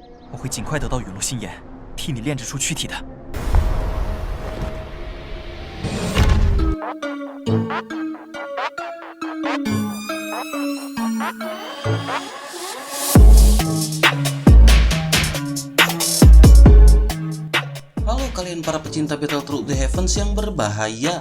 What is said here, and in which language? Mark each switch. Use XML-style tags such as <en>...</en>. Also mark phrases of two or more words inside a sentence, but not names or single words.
<zh>我会尽快得到陨落心炎，替你炼制出躯体的。</zh> <id>Halo kalian para pecinta Battle Through the Heavens yang berbahaya.</id>